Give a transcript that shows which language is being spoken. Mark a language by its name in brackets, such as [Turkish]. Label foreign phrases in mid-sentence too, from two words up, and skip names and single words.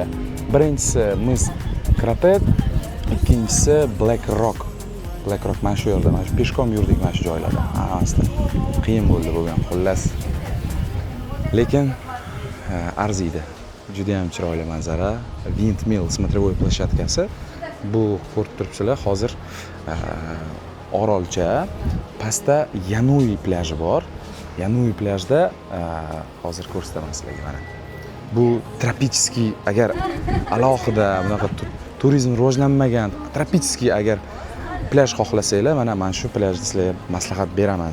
[Uzbek] Birinchisi mis Kratet, ikkinchisi Black Rock. Black Rock mana shu yerda, mana shu peshkom yurdik mana shu joylarda. Hammasi qiyin bo'ldi bo'lgan, xullas. Lekin arziydi. Juda ham chiroyli manzara. [Russian] Windmill смотровой площадкasi. [Uzbek] Bu ko'rib turibsizlar, hozir Orolcha, pastda Yanui plyajı bor. Yanui plyajda hozir ko'rsataman sizlarga mana. Bu tropический, agar alohida bunaqa turizm rivojlanmagan, tropический agar plyaj xohlasanglar, mana shu plyajni sizlarga maslahat beraman.